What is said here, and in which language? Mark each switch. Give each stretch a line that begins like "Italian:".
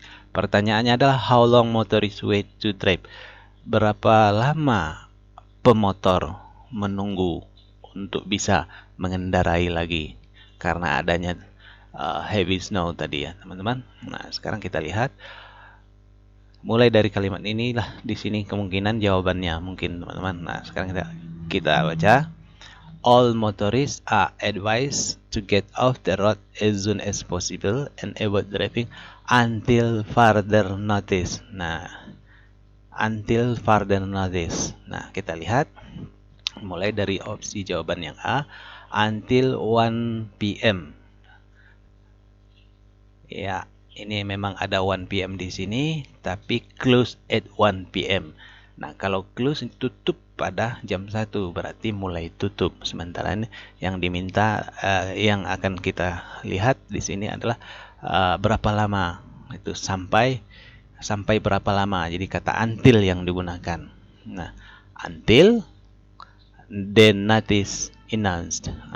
Indonesian: Pertanyaannya adalah
English: how long motorists wait to drive?
Indonesian: Berapa lama pemotor menunggu untuk bisa mengendarai lagi karena adanya
English: heavy snow
Indonesian: tadi ya, teman-teman. Nah, sekarang kita lihat mulai dari kalimat inilah di sini kemungkinan jawabannya mungkin, teman-teman. Nah, sekarang kita baca.
English: All motorists are advised to get off the road as soon as possible and avoid driving until further notice. Nah, until further notice.
Indonesian: Nah, kita lihat mulai dari opsi jawaban yang A,
English: until 1 PM.
Indonesian: Ya, ini memang ada 1 PM di sini, tapi
English: close at 1 PM.
Indonesian: Nah, kalau close tutup pada jam 1 berarti mulai tutup. Sementara ini yang diminta yang akan kita lihat di sini adalah berapa lama itu sampai berapa lama. Jadi kata until yang digunakan.
English: Nah, until then notice announced.